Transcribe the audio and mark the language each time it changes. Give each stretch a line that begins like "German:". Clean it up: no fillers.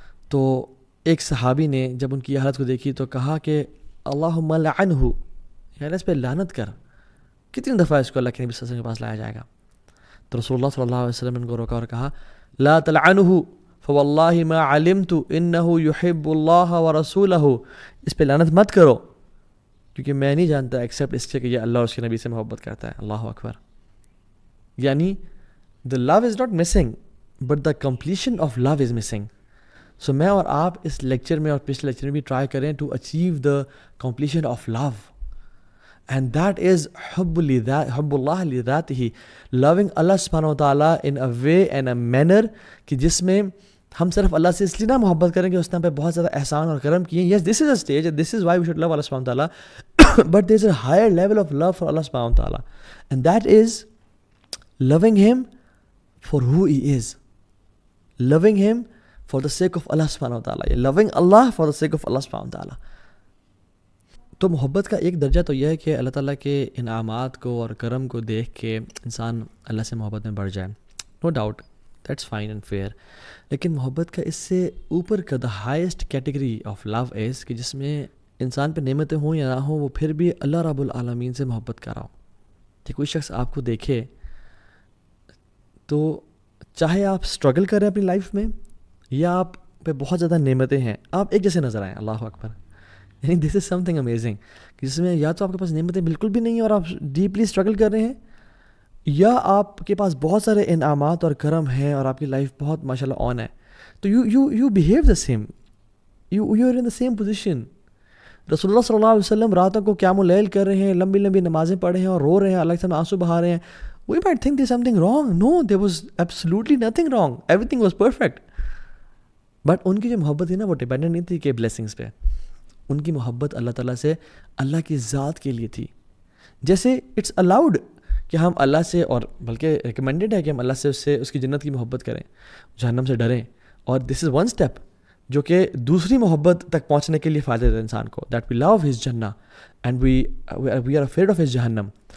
Urdu: تو ایک صحابی نے جب ان کی حالت کو دیکھی تو کہا کہ
Arabic: اللہم لعنہ,
Urdu: یعنی اس پہ لعنت کر, کتنی دفعہ اس کو اللہ کے نبی صلی اللہ علیہ وسلم کے پاس لایا جائے گا. تو رسول اللہ صلی اللہ علیہ وسلم ان کو روکا اور کہا
Arabic: لا تلعنہ فواللہ ما علمت انہ یحب اللہ ورسولہ.
Urdu: اس پہ لعنت مت کرو, کیونکہ میں نہیں جانتا ایکسیپٹ اس سے کہ یہ اللہ اور اس کے نبی سے محبت کرتا ہے. اللہ اکبر.
English: یعنی the love is not missing but the completion of love is missing.
Urdu: So میں اور آپ اس لیکچر میں اور پچھلے لیکچر میں بھی ٹرائی کریں
English: to achieve the completion of love, and that is
Arabic: حب اللہ لذاتہ,
Urdu: loving اللہ سبحانہ وتعالیٰ
English: in a way and a manner
Urdu: کہ جس میں ہم صرف اللہ سے اس لیے نہ محبت کریں کہ اس نے ہم پہ بہت زیادہ احسان اور کرم کیے.
English: Yes, this is a stage and this is why we should love Allah subhanahu wa ta'ala but there is a higher level of love for Allah subhanahu wa ta'ala, and that is loving him for who he is, loving him for the sake of Allah subhanahu wa ta'ala, loving Allah for the sake of Allah subhanahu wa ta'ala.
Urdu: تو محبت کا ایک درجہ تو یہ ہے کہ اللہ تعالیٰ کے انعامات کو اور کرم کو دیکھ کے انسان اللہ سے محبت میں بڑھ جائے.
English: No doubt that's fine and fair.
Urdu: لیکن محبت کا اس سے اوپر کا
English: the highest category of love is
Urdu: کہ جس میں انسان پہ نعمتیں ہوں یا نہ ہوں وہ پھر بھی اللہ رب العالمین سے محبت کر رہا ہو. کہ کوئی شخص آپ کو دیکھے تو چاہے آپ اسٹرگل کر رہے ہیں اپنی لائف میں یا آپ پہ بہت زیادہ نعمتیں ہیں, آپ ایک جیسے نظر آئیں. اللہ اکبر. یعنی
English: this is something amazing,
Urdu: جس میں یا تو آپ کے پاس نعمتیں بالکل بھی نہیں ہیں اور آپ ڈیپلی اسٹرگل کر رہے ہیں, یا آپ کے پاس بہت سارے انعامات اور کرم ہیں اور آپ کی لائف بہت ماشاء اللہ آن ہے.
English: تو you behave the same, you are in the same position.
Urdu: رسول اللہ صلی اللہ علیہ وسلم راتوں کو قیام اللیل کر رہے ہیں, لمبی لمبی نمازیں پڑھ رہے ہیں اور رو رہے ہیں, اللہ کے سامنے آنسو بہا رہے ہیں.
English: We might think there's something wrong. No, there was absolutely nothing wrong. Everything was perfect.
Urdu: But ان کی جو محبت تھی نا وہ ڈیپینڈنٹ نہیں تھی کہ بلیسنگس پہ. ان کی محبت اللہ تعالیٰ سے اللہ کی ذات کے لیے تھی. جیسے
English: it's allowed
Urdu: کہ ہم اللہ سے, اور بلکہ ریکمینڈیڈ ہے کہ ہم اللہ سے اس کی جنت کی محبت کریں, جہنم سے ڈریں. اور
English: this is one step
Urdu: جو کہ دوسری محبت تک پہنچنے کے لیے فائدہ دیتا ہے انسان کو,
English: That we love his جنہ and we are afraid of his جہنم.